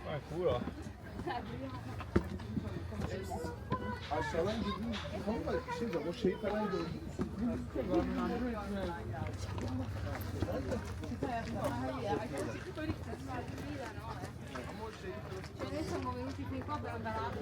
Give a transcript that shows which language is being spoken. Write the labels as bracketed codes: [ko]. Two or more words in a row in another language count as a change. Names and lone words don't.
[tr] Pura. Aşağıdan girdiğim ama şimdi o şeyi falan gördüm. [it] Noi siamo venuti qui qua per andare a